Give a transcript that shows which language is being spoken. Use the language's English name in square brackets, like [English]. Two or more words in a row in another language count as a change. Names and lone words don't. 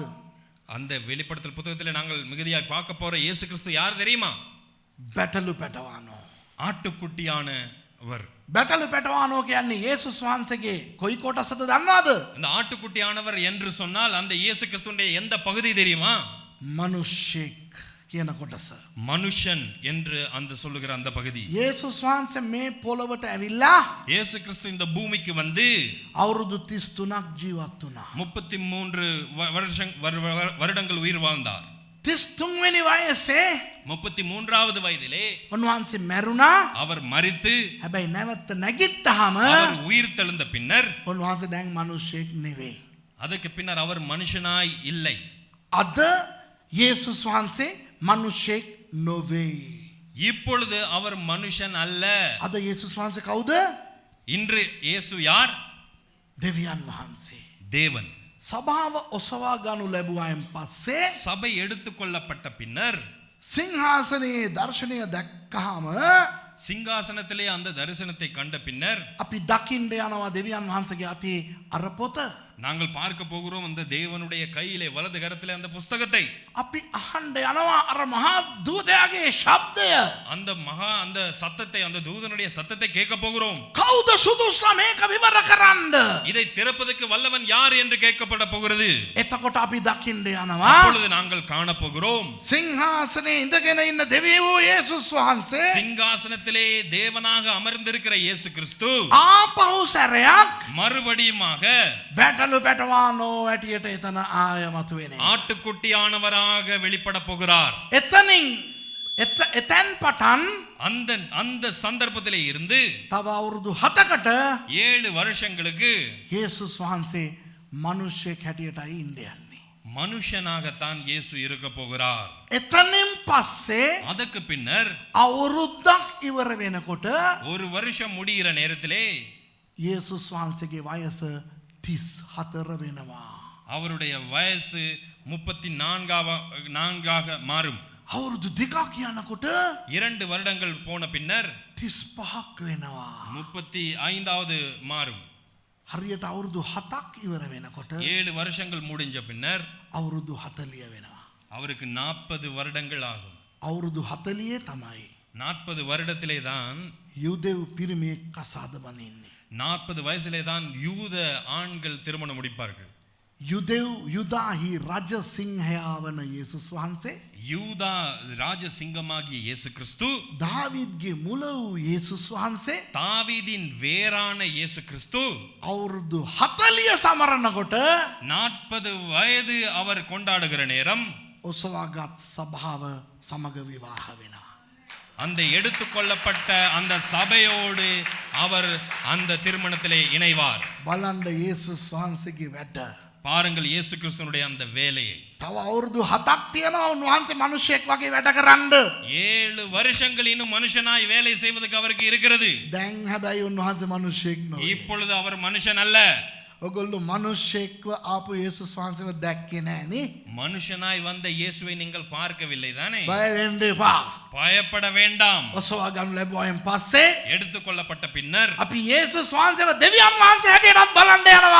[Tamil] அந்த வெளிப்படுத்தல் புத்தகத்திலே நாங்கள் மிகுதியாய் பார்க்க போற இயேசு கிறிஸ்து யார் தெரியுமா? [Sinhala] බැටළු පැටවානෝ. [Tamil] ஆட்டுக்குட்டியானவர். [Sinhala] බැටළු පැටවානෝ කියන්නේ යේසුස් වහන්සේගේ කොයි කොටසද දන්නවද? [Tamil] அந்த ஆட்டுக்குட்டியானவர் என்று சொன்னால் அந்த இயேசு கிறிஸ்துவினுடைய எந்த பகுதி தெரியுமா? [Sinhala] මිනිස්සෙක් කියන කොටස. [Tamil] மனுஷன் என்று அந்த சொல்லுகிற அந்த பகுதி. [Sinhala] යේසුස් වහන්සේ මේ පොළවට ඇවිල්ලා [Tamil] இயேசு கிறிஸ்து இந்த பூமிக்கு வந்து [Sinhala] අවුරුදු 33ක් ජීවත් වුණා. [Tamil] 33 வருடங்கள் உயிர் வாழ்ந்தார். [Sinhala] 33 වෙනි වයසේ [Tamil] 33வது வயதிலே [Sinhala] උන්වහන්සේ මැරුණා. [Tamil] அவர் මரித்து [Sinhala] හැබැයි නැවත නැගිට්ටාම [Tamil] அவர் உயிர் தெழுந்த பின்னர் [Sinhala] උන්වහන්සේ දැන් මිනිස්සෙක් නෙවෙයි. [Tamil] அதுக்கு பின்னர் அவர் மனுஷனாய் இல்லை. [Sinhala] අද යේසුස් වහන්සේ මිනිස්සෙක් නොවේ. [Tamil] இப்பொழுது அவர் மனுஷன் அல்ல. [Sinhala] අද යේසුස් වහන්සේ කවුද? [Tamil] இன்று இயேசு யார்? [Sinhala] දෙවියන් වහන්සේ. [Tamil] தேவன். [Sinhala] සභාව ඔසවා ගනු ලැබුවායින් පස්සේ [Tamil] சபை எடுத்துக்கொள்ளப்பட்ட பின்னர் [Sinhala] සිංහාසනයේ දර්ශනය දැක්කහම [Tamil] சிங்காசனத்திலே அந்த தரிசனத்தை கண்ட பின்னர் [Sinhala] අපි දකින්න යනවා දෙවියන් වහන්සේගේ අතේ අර පොත. [Tamil] நாங்கள் பார்க்க போகிறோம் அந்த தேவனுடைய கையிலே வலது கரத்திலே அந்த புஸ்தகத்தை. [Sinhala] අපි අහන්න යනවා අර මහා දූතයාගේ ශබ්දය. [Tamil] அந்த சத்தத்தை, அந்த தூதனுடைய சத்தத்தை கேட்க போகிறோம். [Sinhala] කවුද සුදුස්සා මේක විවර කරන්න? [Tamil] இதை திறப்பதற்கு வல்லவன் யார் என்று கேட்கப்பட போகிறது. [Sinhala] එතකොට අපි දකින්න යනවා [Tamil] அப்பொழுது நாங்கள் காண போகிறோம் [Sinhala] සිංහාසනයේ ඉඳගෙන ඉන්න දෙවියෝ යේසුස් වහන්සේ [Tamil] சிங்காசனத்திலே தேவனாக அமர்ந்திருக்கிற இயேசு கிறிஸ்து [Sinhala] ආපහු සැරයක් [Tamil] மறுபடியுமாக [Sinhala] බැටළු පැටවානෝ ඇටියට එතන ආය මතුවෙන්නේ. [Tamil] ஆட்டுக்குட்டியானவராக வெளிப்பட போகிறார். [Sinhala] එතනින් එතෙන් පටන් [Tamil] அந்த சந்தர்ப்பத்திலே இருந்து [Sinhala] තව අවුරුදු 7කට [Tamil] 7 வருஷங்களுக்கு [Sinhala] යේසුස් වහන්සේ මිනිස්සෙක් හැටියටයි ඉන්න යන්නේ. [Tamil] மனுஷனாகத்தான் இயேசு இருக்க போகிறார். [Sinhala] එතනින් පස්සේ [Tamil] அதுக்கு பின்னர் [Sinhala] අවුරුද්දක් ඉවර වෙනකොට [Tamil] ஒரு வருஷம் முடிகிற நேரத்திலே [Sinhala] යේසුස් වහන්සේගේ වයස 34 වෙනවා. [Tamil] அவருடைய வயசு 34ஆக மாறும். [Sinhala] අවුරුදු දෙකක් යනකොට [Tamil] 2 வருடங்கள் போன பின்னர் [Sinhala] 35ක් වෙනවා. [Tamil] 35வது மாறும். [Sinhala] හරියට අවුරුදු 7ක් ඉවර වෙනකොට [Tamil] 7 வருஷங்கள் முடிஞ்ச பின்னர் [Sinhala] අවුරුදු 40 වෙනවා. [Tamil] அவருக்கு 40 வருடங்கள் ஆகும். [Sinhala] අවුරුදු 40 තමයි [Tamil] 40 வருடத்திலே தான் [Sinhala] යුදෙව් පිරිමියෙක් කසාද බඳින්නේ. [Tamil] 40 வயசிலே தான் யூத ஆண்கள் திருமணம் முடிப்பார்கள். [Sinhala] යුදාහි රජ සිංහයා වන යේසුස් වහන්සේ [Tamil] யூதா ராஜசிங்கமாகிய இயேசு கிறிஸ்து [Sinhala] දාවිද්ගේ මුල වූ යේසුස් වහන්සේ [Tamil] தாவீதின் வேரான இயேசு கிறிஸ்து [Sinhala] අවුරුදු 40 සමරනකොට [Tamil] 40 வயது அவர் கொண்டாடுகிற நேரம் [Sinhala] ඔසවාගත් සභාව සමග විවාහ වෙනවා. [Tamil] அந்த எடுத்துக்கொள்ளப்பட்ட அந்த சபையோடு அவர் அந்த திருமணத்திலே இணைவார். [Sinhala] බලන්න යේසුස් වහන්සේගේ වැඩ. [Tamil] பாருங்கள் இயேசு கிறிஸ்துவினுடைய அந்த வேலையை. [Sinhala] තව අවුරුදු 7ක් තියෙනවා උන්වහන්සේ මිනිසෙක් වගේ වැඩ කරන්න. [Tamil] 7 வருஷங்கள் இன்னும் மனுஷனாய் வேலை செய்வதற்கு அவருக்கு இருக்கிறது. [Sinhala] දැන් හැබැයි උන්වහන්සේ මිනිසෙක් නෙවෙයි. [Tamil] இப்பொழுது அவர் மனுஷன் அல்ல. [Sinhala] ඔගොල්ලෝ මිනිසෙක්ව ආපු යේසුස් වහන්සේව දැක්කේ නෑනේ. [Tamil] மனுஷனாய் வந்த இயேசுவை நீங்கள் பார்க்கவில்லை தானே? [Sinhala] බය වෙන්න එපා. [Tamil] பயப்பட வேண்டாம். [Sinhala] ඔසවා ගන්න ලැබුවායින් පස්සේ [Tamil] எடுத்துக்கொள்ளப்பட்ட பின்னர் [Sinhala] අපි යේසුස් වහන්සේව දෙවියන් වහන්සේ හැටියටත් බලන්න යනවා.